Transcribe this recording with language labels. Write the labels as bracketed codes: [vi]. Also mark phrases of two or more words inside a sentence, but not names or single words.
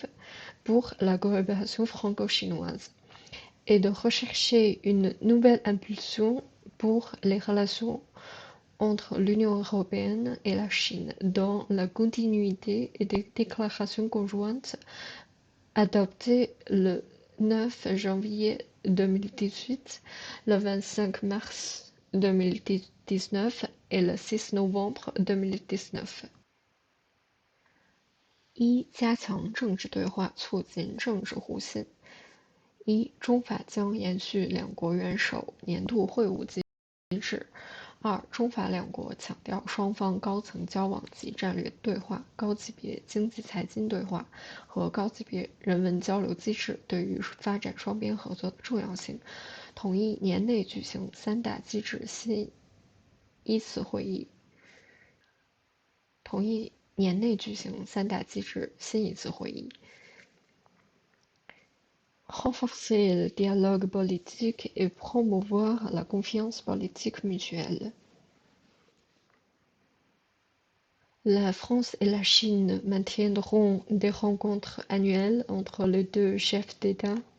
[fr] pour la coopération franco-chinoise et de rechercher une nouvelle impulsion pour les relations entre l'Union européenne et la Chine, dans la continuité des déclarations conjointes adoptées le 9 janvier 2018, le 25 mars 2019 et le 6 novembre 2019。 [zh] 一、加强政治对话，促进政治互信。一、中法将延续两国元首年度会晤机制。二、中法两国强调双方高层交往及战略对话、高级别经济财经对话和高级别人文交流机制对于发展双边合作的重要性，同意年内举行三大机制新一次会议。 [fr] Renforcer le dialogue politique et promouvoir la confiance politique mutuelle. La France et la Chine maintiendront des rencontres annuelles entre les deux chefs d'État.